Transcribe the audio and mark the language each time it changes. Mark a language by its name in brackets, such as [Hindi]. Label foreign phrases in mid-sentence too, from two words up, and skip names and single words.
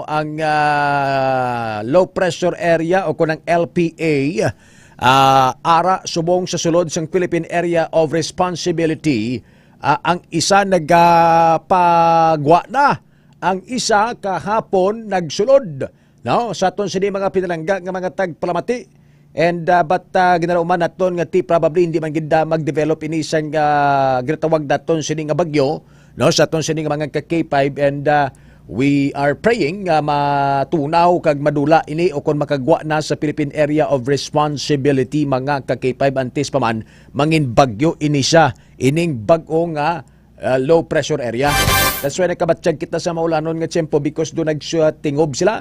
[Hiligaynon] Ang [English] low pressure area [Hiligaynon] o kunang LPA, ara subong sa sulod sang Philippine Area of Responsibility, ang isa nagpagwa na ang isa kahapon nagsulod no sa aton sini mga pinalangga nga mga tagpalamati. [English] And but [Hiligaynon] ginarauman naton nga probably hindi man gid mag-develop ini sang ginatawag daton sini nga bagyo no sa aton sini nga mga K5 [English] and we are praying [Hiligaynon] nga matunaw kag madula ini o kon makagwa na sa Philippine Area of Responsibility mga K5 antes pa man mangin bagyo ini siya ining bag-o nga [English] low pressure area. That's why [Hiligaynon] nakabatsyag kita sa maulanon nga tiyempo because do nagtingob sila.